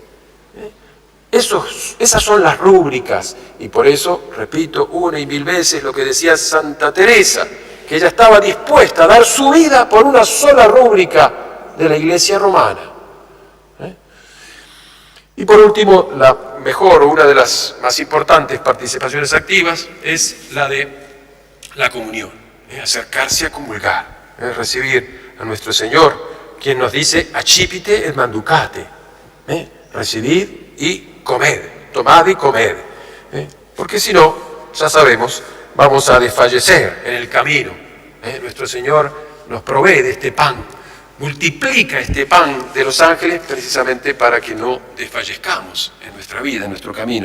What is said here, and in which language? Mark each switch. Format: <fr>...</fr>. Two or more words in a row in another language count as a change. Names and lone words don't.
<es>Esas son las rúbricas, y por eso, repito una y mil veces lo que decía Santa Teresa, que ella estaba dispuesta a dar su vida por una sola rúbrica de la Iglesia romana. Y por último, la mejor o una de las más importantes participaciones activas es la de la comunión, acercarse a comulgar, recibir a nuestro Señor, quien nos dice,</es> <la>accipite et manducate,</la> <es>recibid y comed, tomad y comed, porque si no, ya sabemos, vamos a desfallecer en el camino. Nuestro Señor nos provee de este pan, multiplica este pan de los ángeles precisamente para que no desfallezcamos en nuestra vida, en nuestro camino.</es>